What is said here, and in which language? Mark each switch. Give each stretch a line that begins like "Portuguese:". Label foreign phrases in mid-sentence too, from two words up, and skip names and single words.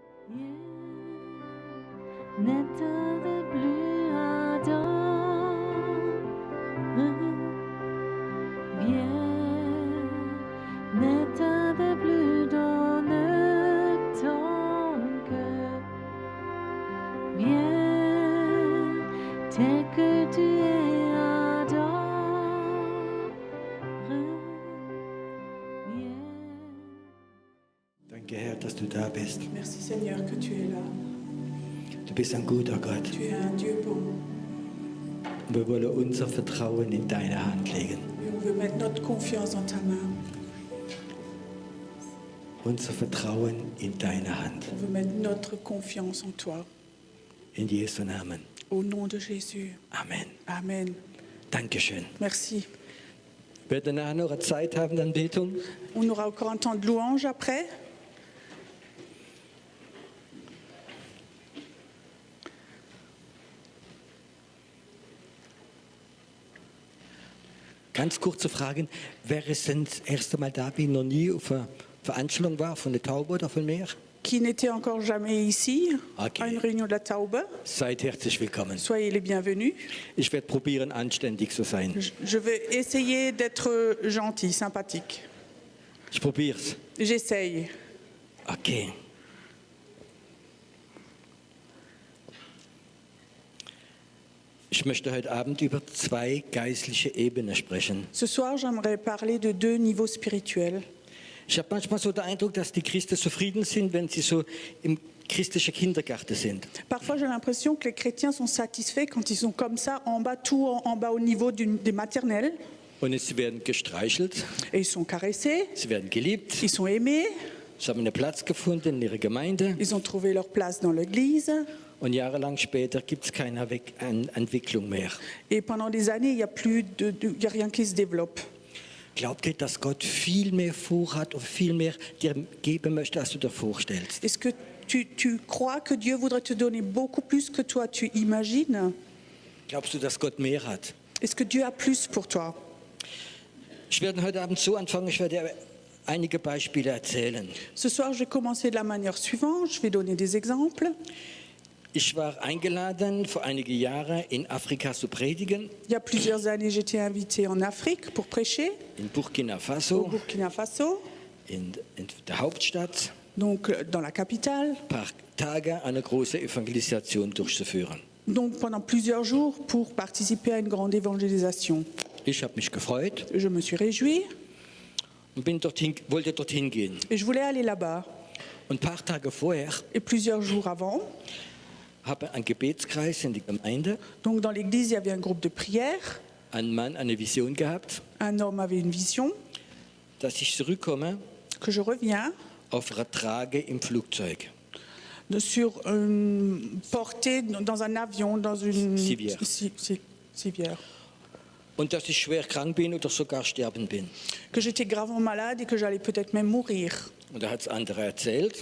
French: N'état de plus ardent, viens, n'état de plus dans ton cœur, viens, tel que tu es ardent, viens.
German: Danke, Herr, dass du da bist.
French: Merci Seigneur que tu es là.
German: Du bist ein guter Gott.
French: Tu es un Dieu bon.
German: Und wir wollen unser Vertrauen in deine Hand legen.
French: Et on veut mettre notre confiance dans ta main.
German: Unser Vertrauen in deine Hand.
French: On veut mettre notre confiance en toi.
German: In Jesu Namen.
French: Au nom de Jésus.
German: Amen.
French: Amen.
German: Dankeschön.
French: Merci.
German: Wir werden nachher noch eine Zeit haben, Anbetung.
French: On aura encore un temps de louange après.
German: Ganz kurze Fragen. Wer ist denn das erste Mal da, wie noch nie auf einer Veranstaltung war, von der Taube oder von mir?
French: Qui n'était encore jamais ici, Ok. à une réunion de la Taube,
German: Seid herzlich willkommen.
French: soyez les bienvenus.
German: Ich werde probieren, anständig zu sein.
French: Je vais essayer d'être gentil, sympathique.
German: Ich probier's.
French: J'essaye. Okay.
German: Ich möchte heute Abend über zwei geistliche Ebenen sprechen.
French: Ce soir, j'aimerais parler de deux niveaux spirituels.
German: Ich habe manchmal so den Eindruck, dass die Christen zufrieden sind, wenn sie so im christlichen Kindergarten sind.
French: Parfois, j'ai l'impression que les chrétiens sont satisfaits quand ils sont comme ça, en bas, tout en bas au niveau des maternelles.
German: Und sie werden gestreichelt,
French: Et ils sont caressés,
German: sie werden geliebt,
French: ils sont aimés,
German: sie haben einen Platz gefunden in ihrer Gemeinde
French: ils ont trouvé leur place dans l'église.
German: und jahrelang später gibt es keine Entwicklung mehr.
French: Et pendant des années, il n'y a plus y a rien qui se développe.
German: Glaubt ihr, dass Gott viel mehr vorhat und viel mehr dir geben möchte, als du dir vorstellst?
French: Est-ce que tu crois que Dieu voudrait te donner beaucoup plus que toi tu imagines?
German: Glaubst du, dass Gott mehr hat?
French: Est-ce que Dieu a plus pour toi?
German: Ich werde heute Abend so anfangen, ich werde einige Beispiele erzählen.
French: Ce soir, je vais commencer de la manière suivante. Je vais donner des exemples.
German: Ich war eingeladen, vor einigen Jahren in Afrika zu predigen,
French: Il y a plusieurs années, j'étais invitée en Afrique pour prêcher,
German: in Burkina
French: au Faso, Burkina Faso,
German: in der Hauptstadt,
French: donc dans la capitale.
German: ein paar Tage eine große Evangelisation durchzuführen.
French: Donc pendant plusieurs jours pour participer à une grande évangélisation.
German: Ich habe mich gefreut
French: Je me suis réjouie
German: und wollte dorthin gehen.
French: et je voulais aller là-bas.
German: Und ein paar Tage vorher
French: Et plusieurs jours avant,
German: habe ein Gebetskreis in der Gemeinde,
French: donc dans l'église, il y avait un groupe de prière.
German: ein Mann eine Vision gehabt,
French: Un homme avait une vision
German: dass ich zurückkomme
French: que je reviens
German: auf einer Trage im Flugzeug.
French: sur portée dans un avion, dans une Civière. civière.
German: Und dass ich schwer krank bin oder sogar sterben bin.
French: Que j'étais gravement malade et que j'allais peut-être même mourir.
German: Und da hat es andere erzählt